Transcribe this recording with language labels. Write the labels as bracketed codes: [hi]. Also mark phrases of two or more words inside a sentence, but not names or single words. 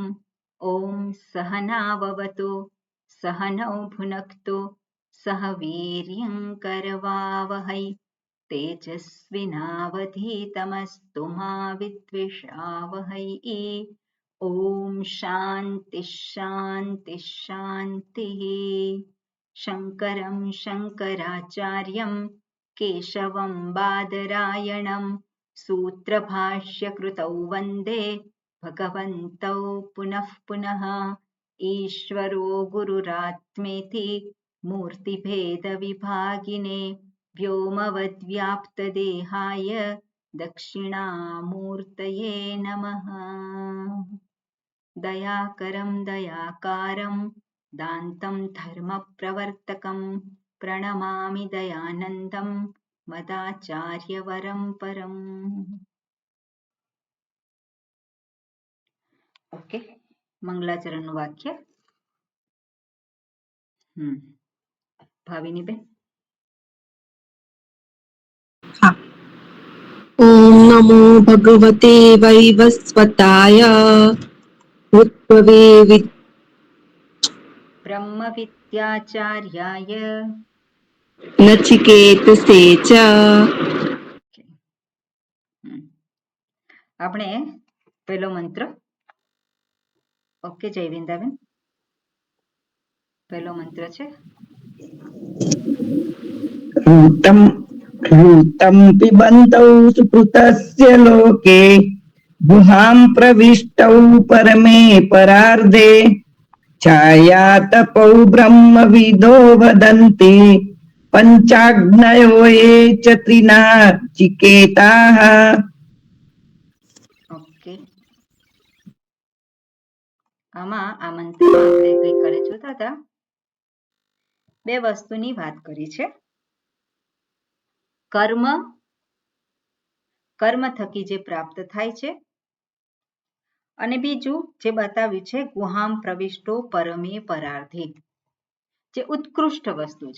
[sa] ઓમ સહનાવવતુ સહનૌ ભુનક્તુ સહ વીર્યં કરવાવહૈ તેજસ્વિનાવધીતમસ્તુ મા વિદ્વિષાવહૈ. ઓમ શાંતિ શાંતિ શાંતિઃ. શંકરં શંકરાચાર્યં કેશવં બાદરાયણં सूत्रभाष्यकृतौ वन्दे भगवन्तौ पुनः पुनः. ईश्वरो गुरुरात्मेति मूर्तिभेदविभागिने व्योमवद्व्याप्तदेहाय दक्षिणामूर्तये नमः. दयाकरं दयाकारं दान्तं धर्मप्रवर्तकं प्रणमामि दयानन्दं मदाचार्यवरं परम्. [gu] ઓકે, મંગલાચરણનું વાક્ય. ભાવિનીબેન. [sa] ઓમ નમો ભગવતે વૈવસ્વતાય ઉદ્ભવે બ્રહ્મવિદ્યાચાર્યાય નચિકેતસે ચ. [gu] આપણે પહેલો મંત્ર. ઓકે જયવિંદાબેન, પહેલો મંત્ર છે. [sa] ऋतं पिबन्तौ सुकृतस्य लोके गुहां प्रविष्टौ परमे परार्धे छायातपौ ब्रह्मविदो वदन्ति पञ्चाग्नयो ये च त्रिनाचिकेताः. [gu] ઓકે, આમાં આ મંત્રમાં આપણે ગઈકાલે જોતા હતા, બે વસ્તુની વાત કરી છે. કર્મ, કર્મ થકી જે પ્રાપ્ત થાય છે, અને બીજું જે બતાવ્યું છે [sa] ગુહામ પ્રવિષ્ટો પરમે પરાર્ધે, [gu] જે ઉત્કૃષ્ટ વસ્તુ છે.